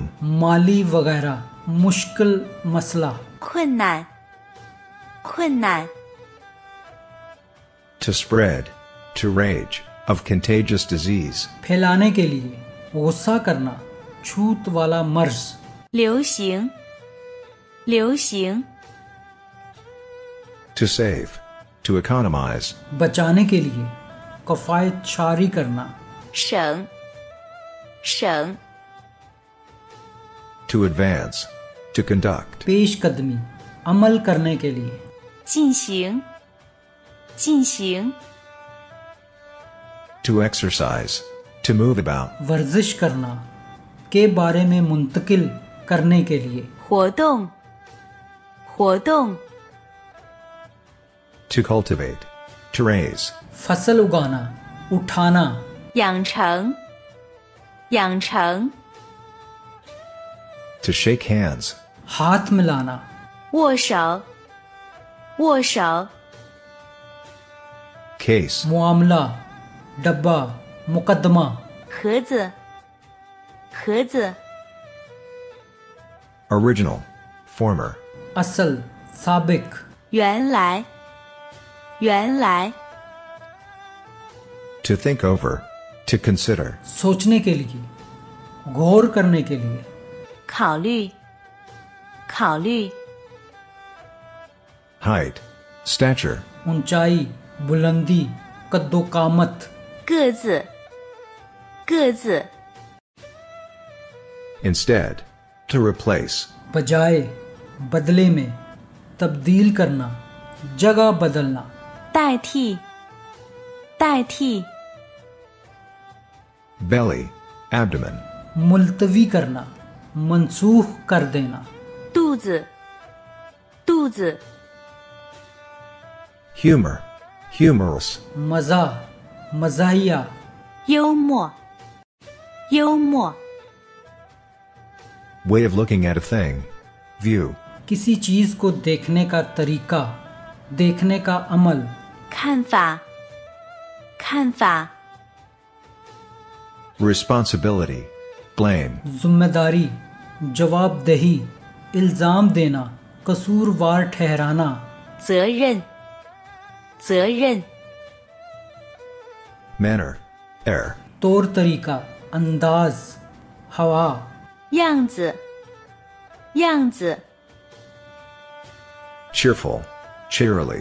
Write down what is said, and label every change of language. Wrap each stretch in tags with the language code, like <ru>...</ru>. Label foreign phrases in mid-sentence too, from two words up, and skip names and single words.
<ur>مالی وغیرہ، مشکل مسئلہ.</ur> <zh>困难困难</zh> <en>To spread. To rage. Of contagious disease.</en> <ur>پھیلانے کے لیے، غصہ کرنا، چھوت والا مرض.</ur> <zh>流行流行</zh> <en>To save. To economize.</en> <ur>بچانے کے لیے، کفایت شاری کرنا.</ur> <zh>省省</zh> <en>To advance. To conduct.</en> <ur>پیش قدمی، عمل کرنے کے لیے.</ur> <zh>进行进行</zh> <en>To exercise. To move about.</en> <ur>ورزش کرنا، کے بارے میں منتقل کرنے کے لیے.</ur> <zh>活动活动</zh> <en>To cultivate. To raise.</en> <ur>فصل اگانا، اٹھانا.</ur> <zh>养成养成</zh> <en>To shake hands.</en> <ur>ہاتھ ملانا.</ur> <zh>握手握手</zh> <en>Case.</en> <ur>معاملہ، ڈبہ، مقدمہ.</ur> <zh>盒子盒子</zh> <en>Original. Former.</en> <ur>اصل، سابق.</ur> <zh>原来原来</zh> <en>To think over. To consider.</en> <ur>سوچنے کے لیے، غور کرنے کے لیے.</ur> <zh>考虑考虑</zh> <en>Height. Stature.</en> <ur>اونچائی، بلندی، قد و قامت.</ur> <zh>个子个子</zh> <en>Instead. To replace.</en> <ur>بجائے، بدلے میں، تبدیل کرنا، جگہ بدلنا.</ur> <zh>代替代替</zh> <en>Belly. Abdomen.</en> <ur>ملتوی کرنا، منسوخ کر دینا.</ur> <zh>肚子肚子</zh> <en>Humor. Humorous.</en> <ur>مزہ، مزاحیہ.</ur> <zh>幽默幽默</zh> <en>Way of looking at a thing. View.</en> <ur>کسی چیز کو دیکھنے کا طریقہ، دیکھنے کا عمل.</ur> <zh>看法看法</zh> <en>Responsibility. Blame.</en> <ur>ذمہ داری، جوابدہی، الزام دینا، قصوروار ٹھہرانا.</ur> <zh>责任责任</zh> <en>Manner. Air.</en> <ur>طور طریقہ، انداز، ہوا.</ur> <zh>样子样子</zh> <en>Cheerful. Cheerily.</en>